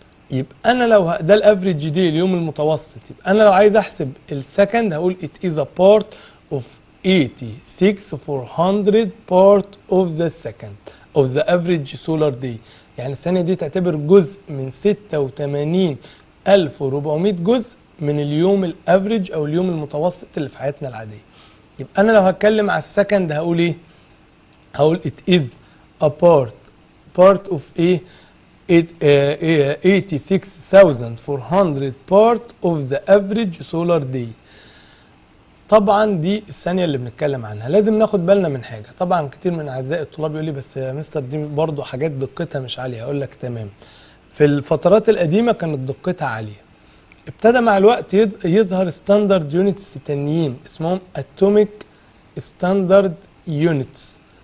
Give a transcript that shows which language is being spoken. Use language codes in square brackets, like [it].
[ar] يبقى انا لو ده الافريج دي اليوم المتوسط، يبقى انا لو عايز احسب السكند هقول [en] it is a part of 86,400 part of the second of the average solar day. [ar] يعني الثانية دي تعتبر جزء من 86,400 جزء من اليوم الافريج او اليوم المتوسط اللي في حياتنا العادية. يبقى انا لو هتكلم على السكند هقول ايه؟ هقول [en] it is a part of [ar] ايه؟ [en] 86,400 part of the average solar day. [ar] طبعا دي الثانيه اللي بنتكلم عنها. لازم ناخد بالنا من حاجه، طبعا كتير من اعزائي الطلاب يقول لي بس يا مستر دي برضو حاجات دقتها مش عاليه. هقول لك تمام، في الفترات القديمه كانت دقتها عاليه، ابتدى مع الوقت يظهر ستاندرد يونتس تانيين اسمهم اتوميك ستاندرد يونتس.